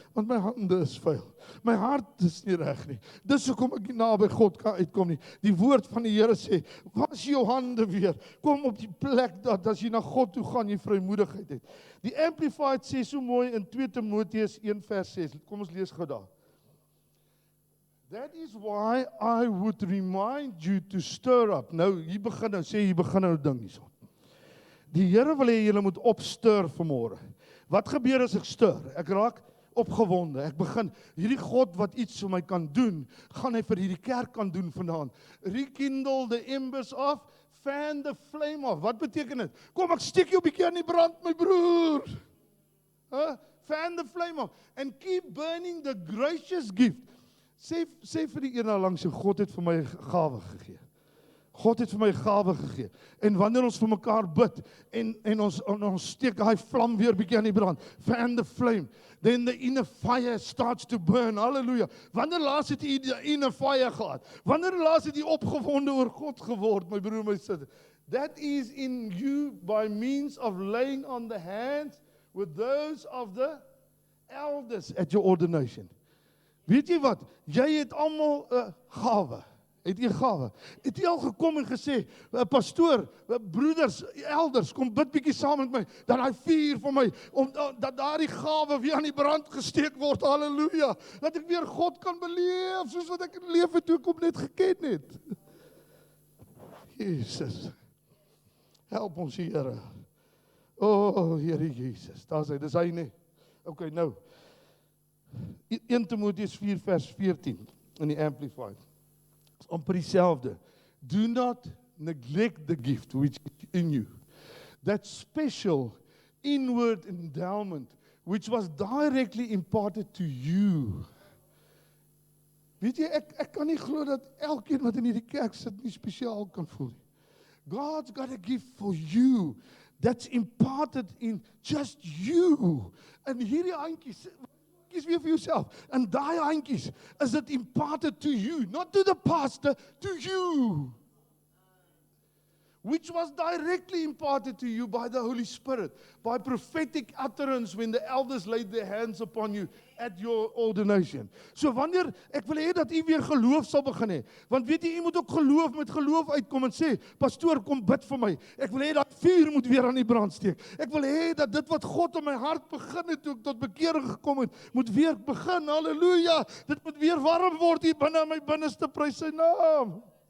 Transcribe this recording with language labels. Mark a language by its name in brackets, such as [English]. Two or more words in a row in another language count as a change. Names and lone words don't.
[Afrikaans] Want my hande is vuil. My hart is nie reg nie. Dis hoekom ek nie naby God kan uitkom nie. Die woord van die Here sê, was jou hande weer. Kom op die plek dat as jy na God toe gaan, jy vrymoedigheid het. Die Amplified sê so mooi in 2 Timoteus 1 vers 6. Kom ons lees gou daar. [English] That is why I would remind you to stir up. [Afrikaans] Nou, hier begin nou ding hierso. Die Here wil hê julle moet opstir vanmôre. Wat gebeur as ek stir? Ek raak opgewonde. Ek begin, hierdie God wat iets vir my kan doen, gaan hy vir hierdie kerk kan doen vanaand. [English] Rekindle the embers of, fan the flame of. [Afrikaans] Wat beteken dit? Kom, ek steek jou 'n bietjie aan die brand, my broer. [English] Fan the flame of. And keep burning the gracious gift. [Afrikaans] Sê vir die een langs jou, God het vir my 'n gawe gegee. God het vir my 'n gawe gegee. En wanneer ons vir mekaar bid en ons steek daai vlam weer bietjie aan die brand, [English] fan the flame, then the inner fire starts to burn. Hallelujah. [Afrikaans] Wanneer laas het jy die [English] inner fire [Afrikaans] gehad? Wanneer laas het jy opgewonde oor God geword, my broer, my suster? [English] That is in you by means of laying on the hands with those of the elders at your ordination. [Afrikaans] Weet jy wat? Jy het almal 'n gawe. Het jy 'n gawe? Het jy al gekom en gesê, pastoor, broeders, elders, kom bid bietjie saam met my, dat daai vuur vir my, dat daardie gawe weer aan die brand gesteek word, halleluja, dat ek weer God kan beleef, soos wat ek in lewe toe ek hom net geken het. Jesus, help ons Here. Here Jesus, daar's hy, dis hy nie. Okay, nou, 1 Timoteus 4 vers 14 in die Amplified. Amper dieselfde. [English] Do not neglect the gift which is in you. That special inward endowment which was directly imparted to you. [Afrikaans] Weet jy, ek kan nie glo dat elkeen wat in hierdie kerk sit nie spesiaal kan voel nie. [English] God's got a gift for you that's imparted in just you. [Afrikaans] En hierdie handjies, kies weer vir jouself. En daai handjies, is dit [English] imparted to you, not to the pastor, to you. Which was directly imparted to you by the Holy Spirit, by prophetic utterance when the elders laid their hands upon you at your ordination. [Afrikaans] So wanneer, ek wil hê dat u weer geloof sal begin hê, want weet jy, u moet ook met geloof uitkom en sê, pastoor, kom bid vir my. Ek wil hê dat vuur moet weer aan die brand steek. Ek wil hê dat dit wat God in my hart begin het, toe ek tot bekering gekom het, moet weer begin, halleluja. Dit moet weer warm word hier binne in my binneste, prys sy naam.